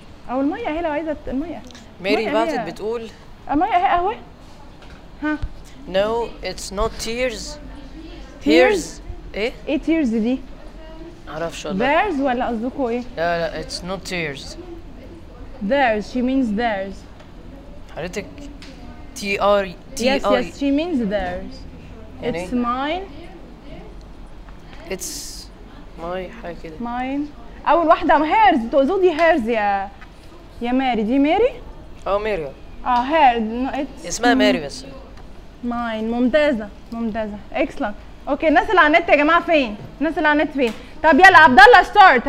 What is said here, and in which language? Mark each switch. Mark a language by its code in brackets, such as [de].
[ar] او المية هي لو عايزة المية. ميري بعتت بتقول. المية هي قهوة. ها. [en] No it's not tears. Tears. [ar] ايه؟ ايه تيرز دي؟ معرفش والله. theirs ولا قصدكوا ايه؟ لا لا [en] it's not tears. theirs she means theirs. [ar] حضرتك T-R-E. [en] Yes yes she means theirs. it's mine. it's my [ar] حاجة كده. [en] mine. [ar] أول واحدة hers تقصدي hers يا ماري. دي ماري؟ أه ماري. [en] أه hers. no it's. [ar] اسمها ماري بس. mine ممتازة ممتازة. excellent. اوكي الناس اللي على النت يا جماعه فين؟ الناس اللي على النت فين؟ طب يلا عبد الله ستارت.